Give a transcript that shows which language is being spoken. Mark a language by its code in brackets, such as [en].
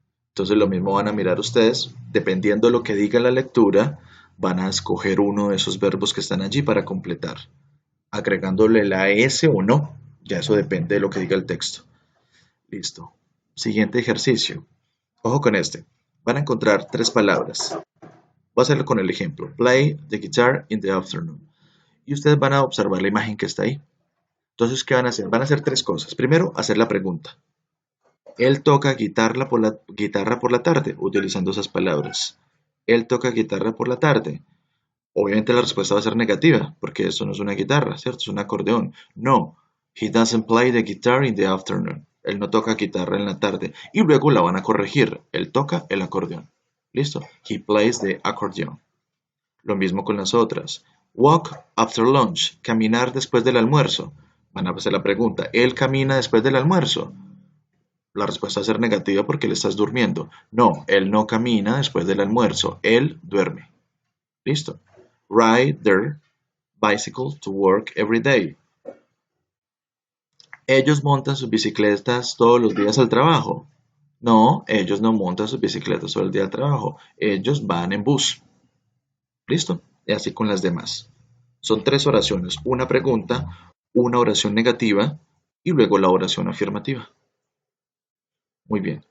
[es] Entonces lo mismo van a mirar ustedes, dependiendo de lo que diga la lectura, van a escoger uno de esos verbos que están allí para completar, agregándole la S o no. Ya eso depende de lo que diga el texto. Listo. Siguiente ejercicio. Ojo con este. Van a encontrar tres palabras. Voy a hacerlo con el ejemplo. [en] Play the guitar in the afternoon. [es] Y ustedes van a observar la imagen que está ahí. Entonces, ¿qué van a hacer? Van a hacer tres cosas. Primero, hacer la pregunta. Él toca guitarra por la tarde, utilizando esas palabras. Él toca guitarra por la tarde. Obviamente la respuesta va a ser negativa, porque eso no es una guitarra, ¿cierto? Es un acordeón. [en] No, he doesn't play the guitar in the afternoon. [es] Él no toca guitarra en la tarde. Y luego la van a corregir. Él toca el acordeón. ¿Listo? [en] He plays the accordion. [es] Lo mismo con las otras. [en] Walk after lunch. [es] Caminar después del almuerzo. Van a hacer la pregunta. ¿Él camina después del almuerzo? La respuesta va a ser negativa porque le estás durmiendo. No, él no camina después del almuerzo. Él duerme. ¿Listo? [en] Ride their bicycle to work every day. [es] Ellos montan sus bicicletas todos los días al trabajo. No, ellos no montan sus bicicletas todo el día al trabajo. Ellos van en bus. ¿Listo? Y así con las demás. Son tres oraciones. Una pregunta, una oración negativa y luego la oración afirmativa. Muy bien.